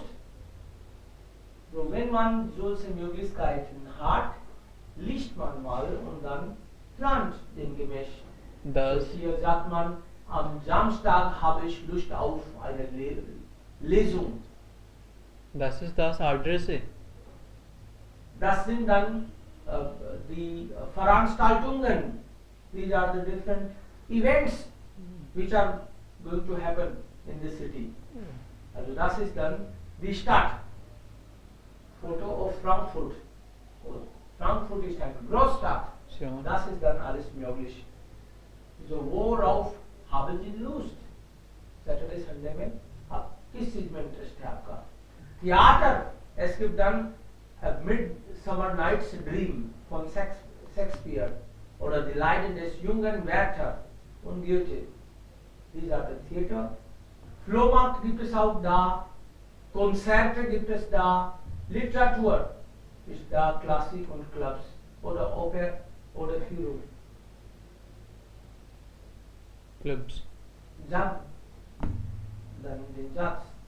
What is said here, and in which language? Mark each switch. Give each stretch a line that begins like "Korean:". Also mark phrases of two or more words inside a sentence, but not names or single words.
German: So, wenn man solche Möglichkeiten hat, liest man mal und dann plant den Gemäß. Das, So, hier sagt man, am Samstag habe ich Lust auf eine Lesung. das ist das Adresse. Das sind dann the Veranstaltungen.
English: These are the different events which are going to happen in the city.
German: Also das ist dann die Stadt.
English: Foto of Frankfurt.
German: Und Frankfurt ist eine Großstadt. Schon. Das ist dann alles möglich. So, worauf haben Sie Lust?
English: Saturday, Sunday
Hindi: में आप किस चीज में इंटरेस्ट है आपका? थिएटर,
German: es gibt dann Midsummer Night's Dream von Shakespeare oder Die Leiden des jungen Werther und Goethe.
English: These are the theater.
German: Flohmarkt gibt es auch da, Konzerte gibt es da, Literatur ist da, Klassik und Clubs oder Oper oder Führung. Clubs. Dann den Satz.